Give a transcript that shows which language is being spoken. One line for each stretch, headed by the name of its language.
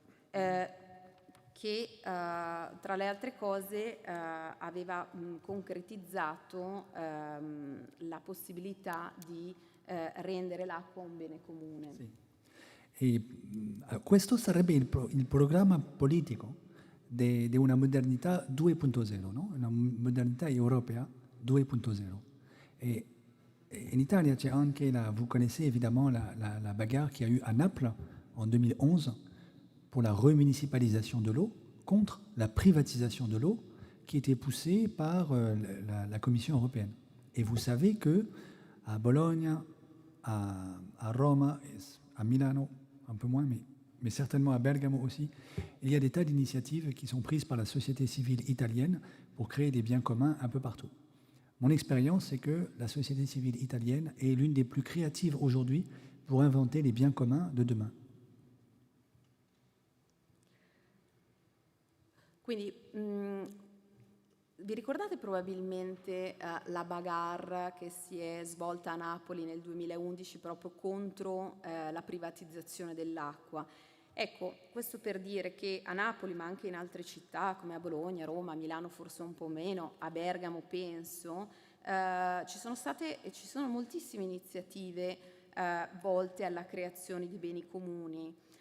Italian: Che tra le altre cose aveva concretizzato la possibilità di rendere l'acqua un bene comune. Sì. E questo sarebbe il programma politico di una modernità 2.0, no? Una modernità europea 2.0.
French: Et
Italian: in Italia c'è anche
French: vous connaissez évidemment la bagarre qu'il y a eu à Naples en 2011 pour la remunicipalisation de l'eau contre la privatisation de l'eau qui était poussée par la Commission européenne. Et vous savez que à Bologne, à Rome, à Milano, un peu moins, mais certainement à Bergamo aussi, il y a des tas d'initiatives qui sont prises par la société civile italienne pour créer des biens communs un peu partout. Mon expérience, c'est que la société civile italienne est l'une des plus créatives aujourd'hui pour inventer les biens communs de demain.
Italian: Quindi vi ricordate probabilmente la bagarre che si è svolta a Napoli nel 2011 proprio contro la privatizzazione dell'acqua? Ecco, questo per dire che a Napoli, ma anche in altre città come a Bologna, Roma, Milano forse un po' meno, a Bergamo penso, ci sono state e ci sono moltissime iniziative volte alla creazione di beni comuni.